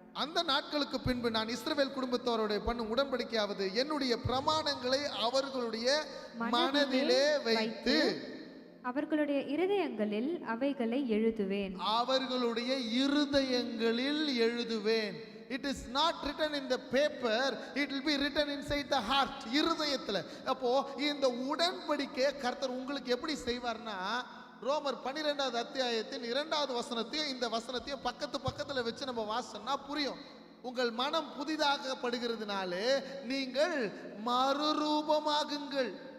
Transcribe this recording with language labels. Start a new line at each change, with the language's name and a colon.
Tamil: அந்த நாட்களுக்கு பின்பு நான் இஸ்ரவேல் குடும்பத்தாரோட பண்ணும் உடன்படிக்கையாவது என்னுடைய பிரமாணங்களை அவர்களுடைய மனதிலே வைத்து அவர்களுடைய இருதயங்களில் அவைகளை எழுதுவேன். அவர்களுடைய இருதயங்களில் எழுதுவேன்.
English: It is not written in the paper, it will be written inside the heart.
Tamil: இருதயத்துல. அப்போ இந்த உடன்படிக்கையை கர்த்தர் உங்களுக்கு எப்படி செய்வார்னா, ரோமர் 12வது அத்தியாயத்தின் 2வது வசனத்தையும் இந்த வசனத்தையும் பக்கத்துல வச்சு நம்ம வாசனா புரியும். உங்கள் மனம் புதிதாகப்படுகிறதுனாலே நீங்கள் மறுரூபமாகுங்கள்.